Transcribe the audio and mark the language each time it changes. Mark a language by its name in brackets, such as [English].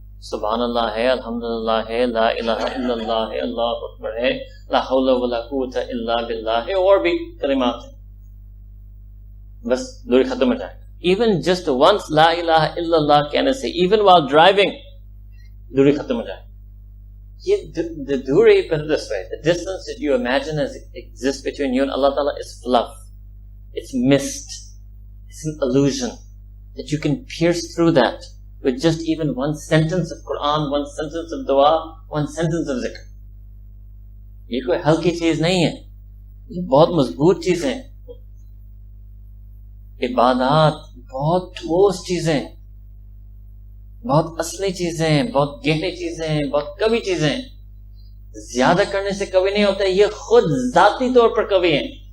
[Urdu] سبحان اللہ ہے, الحمدللہ ہے, لا الہ الا اللہ ہے, اللہ اکبر ہے, لا حول ولا قوت الا باللہ ہے, اور بھی کلمات ہیں. بس دوری ختم ہو جائے. [English] even just once [Urdu] لا الہ الا اللہ کہنے سے, ایون [English] while driving, [Urdu] دوری ختم ہو جائے. یہ دوری, [English] put it this way, the distance that you imagine as exists between you and Allah Ta'ala is fluff, it's mist, it's an illusion that you can pierce through that with just even one sentence of Quran, one sentence of dua, one sentence of zikr. [Urdu] یہ کوئی ہلکی چیز نہیں ہے, یہ بہت مضبوط چیزیں. عبادات بہت ٹھوس چیزیں, بہت اصلی چیزیں, بہت گہری چیزیں, بہت قوی چیزیں. زیادہ کرنے سے کبھی نہیں ہوتا, یہ خود ذاتی طور پر کبھی ہیں.